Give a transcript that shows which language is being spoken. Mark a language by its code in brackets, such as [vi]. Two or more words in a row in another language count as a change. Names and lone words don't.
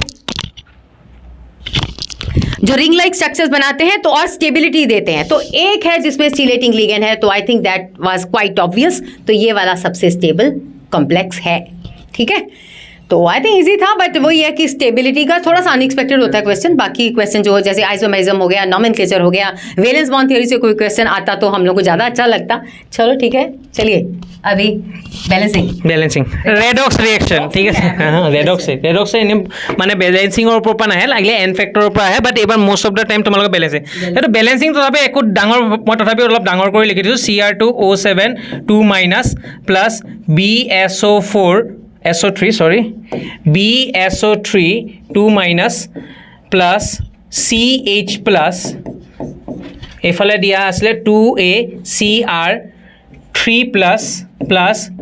[en] ring like structures [hi] बनाते हैं तो और स्टेबिलिटी देते हैं तो एक है जिसमें [en] chelating ligand [hi] है तो [en] I think that was quite obvious [hi] तो ये वाला सबसे [en] stable complex [hi] है ठीक है तो [en] I think [hi] इजी था बट वही है कि स्टेबिलिटी का थोड़ा सा अनएक्सपेक्टेड होता है क्वेश्चन बाकी क्वेश्चन जो जैसे आइसोमेरिज्म हो गया नॉमेनक्लेचर हो गया [en] valence bond theory [hi] से कोई क्वेश्चन आता तो हम लोग को ज़्यादा अच्छा लगता चलो ठीक है चलिए अभी बैलेंसिंग [en] redox reaction [as] ठीक আছে रेडॉक्स এনে মানে বেলেন্সিংৰ ওপৰৰ পৰা নাহে লাগিলে [en] n factor [as] পৰা আহে বাট এইবাৰ [en] most of the time [as] তোমালোকে বেলেন্সিং এইটো বেলেন্সিং তথাপি একো ডাঙৰ মই তথাপি অলপ ডাঙৰ কৰি লিখি দিছোঁ Cr2O7 2- প্লাছ BSO4 SO3 sorry BSO3 2- প্লাছ CH প্লাছ এফালে দিয়া আছিলে 2ACr 3+ প্লাছ